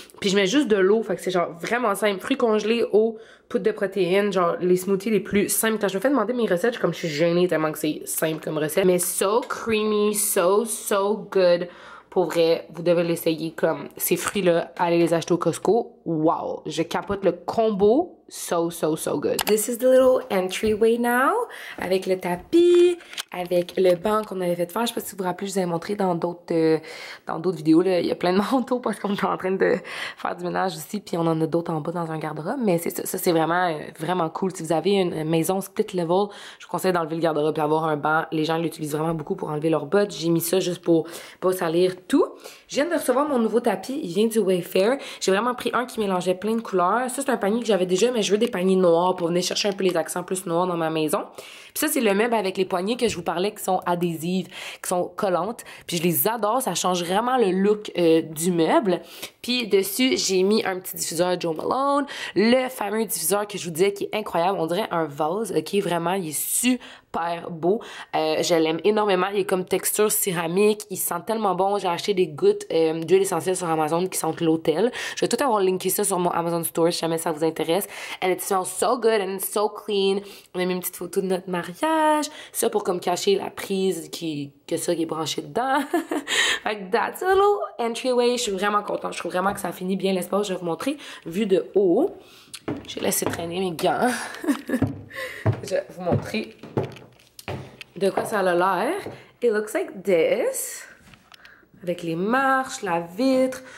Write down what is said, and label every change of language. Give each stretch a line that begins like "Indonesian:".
French: Puis je mets juste de l'eau, fait que c'est genre vraiment simple, fruits congelés, eau, poudre de protéines, genre les smoothies les plus simples. Quand je me fais demander mes recettes, je suis gênée tellement que c'est simple comme recette. Mais
English: so creamy, so good.
French: Pour vrai, vous devez l'essayer comme ces fruits-là, allez les acheter au Costco. Wow! Je capote le combo.
English: So good. This is the little entryway now.
French: Avec le tapis, avec le banc qu'on avait fait faire. Je sais pas si vous vous rappelez, je vous avais montré dans d'autres vidéos. Là. Il y a plein de manteaux parce qu'on est en train de faire du ménage aussi. Puis on en a d'autres en bas dans un garde-robe. Mais c'est ça c'est vraiment cool. Si vous avez une maison split level, je vous conseille d'enlever le garde-robe et avoir un banc. Les gens l'utilisent vraiment beaucoup pour enlever leurs bottes. J'ai mis ça juste pour pas salir tout. Je viens de recevoir mon nouveau tapis. Il vient du Wayfair. J'ai vraiment pris un qui mélangeait plein de couleurs. Ça, c'est un panier que j'avais déjà, mais je veux des paniers noirs pour venir chercher un peu les accents plus noirs dans ma maison. Puis ça, c'est le meuble avec les poignées que je vous parlais qui sont adhésives, qui sont collantes. Puis je les adore. Ça change vraiment le look du meuble. Puis dessus, j'ai mis un petit diffuseur Joe Malone. Le fameux diffuseur que je vous disais qui est incroyable. On dirait un vase, ok? Vraiment, il est super beau. Je l'aime énormément. Il est comme texture céramique. Il sent tellement bon. J'ai acheté des gouttes d'huile essentielle sur Amazon qui sentent l'hôtel. Je vais tout avoir linké ça sur mon Amazon Store si jamais ça vous intéresse.
English: And it smells so good and it's so clean.
French: On a mis une petite photo de notre mariage. Ça pour comme cacher la prise qui est branché dedans.
English: Like that's a little entryway.
French: Je suis vraiment contente. Je trouve vraiment que ça finit bien l'espace. Je vais vous montrer vue de haut. J'ai laissé traîner mes gants. Je vais vous montrer de quoi ça a l'air.
English: It looks like this.
French: Avec les marches, la vitre.